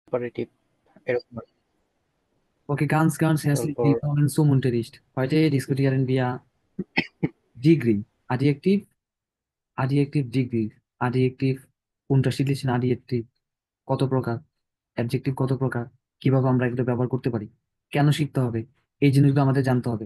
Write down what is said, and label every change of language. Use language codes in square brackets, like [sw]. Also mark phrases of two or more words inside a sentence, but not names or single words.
[bn] Comparative এরকম আর কি। [de] Okay, ganz herzlich [bn] তারপর [de] willkommen zum Unterricht. Heute diskutieren wir Degree, Degree, Adjektiv, unterschiedlichen Adjektiv, [bn] কত প্রকার, অ্যাডজেক্টিভ কত প্রকার, কিভাবে আমরা এগুলো ব্যবহার করতে পারি, কেন শিখতে হবে, এই জিনিসগুলো আমাদের জানতে হবে।